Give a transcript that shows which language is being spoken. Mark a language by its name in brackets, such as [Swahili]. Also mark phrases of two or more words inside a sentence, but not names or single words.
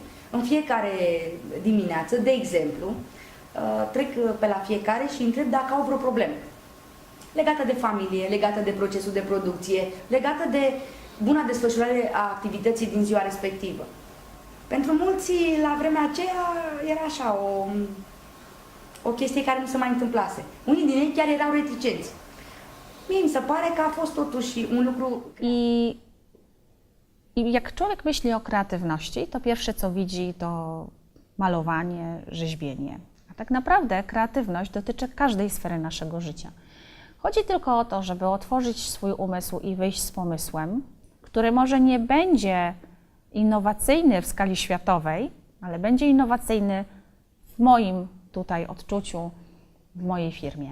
[Romanian] În fiecare dimineață, de exemplu, trec pe la fiecare și întreb dacă au vreo problemă legată de familie, legată de procesul de producție, legată de buna desfășurare a activității din ziua respectivă. Pentru mulți, la vremea aceea, era așa, o chestie care nu se mai întâmplase. Unii din ei chiar erau reticenți. Mie mi se pare că a fost totuși un lucru... [Polish] I jak człowiek myśli o kreatywności, to pierwsze co widzi to malowanie, rzeźbienie. A tak naprawdę kreatywność dotyczy każdej sfery naszego życia. Chodzi tylko o to, żeby otworzyć swój umysł i wyjść z pomysłem, który może nie będzie innowacyjny w skali światowej, ale będzie innowacyjny w moim tutaj odczuciu, w mojej firmie.